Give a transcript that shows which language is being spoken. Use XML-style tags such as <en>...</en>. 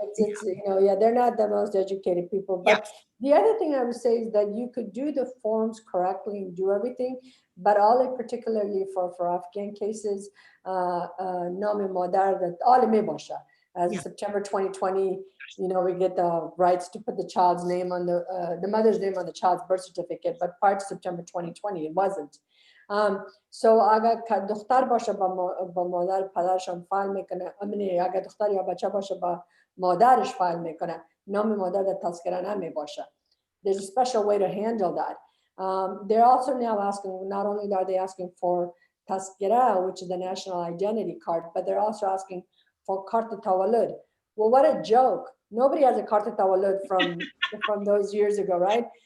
<en>it's yeah, they're not the most educated people. But the other thing I would say is that you could do the forms correctly and do everything, but all particularly for Afghan cases,</en> <fa>نام مادر عالمه باشه.</fa> <en>As September 2020, we get the rights to put the child's name on the mother's name on the child's birth certificate, but prior to September 2020, it wasn't.</en> <fa>So اگر دختر باشه با مادر پدرشان فایل میکنه، اگر دختر یا بچه باشه با مادرش فایل میکنه، نام مادر در تذکره نمی باشه.</fa> <en>There's a special way to handle that. They're also now asking, not only are they asking for tazkira, which is the national identity card, but they're also asking for kart tawalud. Well, what a joke. Nobody has a kart tawalud from those years ago, right?</en>